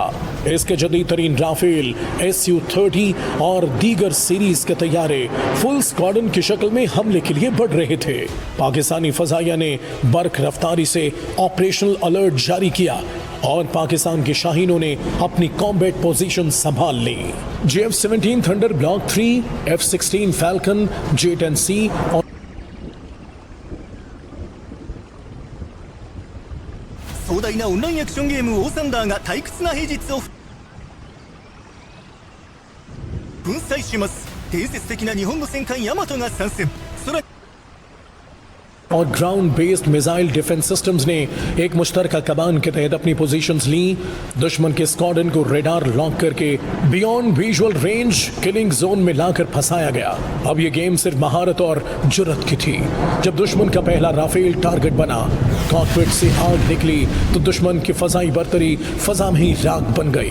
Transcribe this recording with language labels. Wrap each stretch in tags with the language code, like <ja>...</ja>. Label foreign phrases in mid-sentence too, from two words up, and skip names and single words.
<ur>اس کے جدید ترین رافیل، Su-30 اور دیگر سیریز کے طیارے</ur> <en>full squadron</en> <ur>کی شکل میں حملے کے لیے بڑھ رہے تھے. پاکستانی فضائیہ نے برق رفتاری سے</ur> <en>operational alert</en> <ur>جاری کیا اور پاکستان کے شاہینوں نے اپنی</ur> <en>combat position</en> <ur>سنبھال لی. JF-17 थंडर ब्लॉक 3, F-16 फैल्कन, J-10C और</ur> <ja>壮大なオンラインアクションゲームオーサンダーが退屈な平日を粉砕します。伝説的な日本の戦艦ヤマトが参戦。空</ja> <ur>اور</ur> <en>ground based missile defense systems</en> <ur>نے ایک مشترکہ کمان کے تحت اپنی پوزیشنز لی. دشمن کے سکواڈرن کو</ur> <en>radar lock</en> <ur>کر کے</ur> <en>beyond visual range killing zone</en> <ur>میں لا کر پھنسایا گیا. اب یہ گیم صرف مہارت اور جرأت کی تھی۔ جب دشمن کا پہلا رافیل ٹارگٹ بنا، کاک پٹ سے آگ نکلی تو دشمن کی فضائی برتری فضا میں ہی راکھ بن گئی.</ur>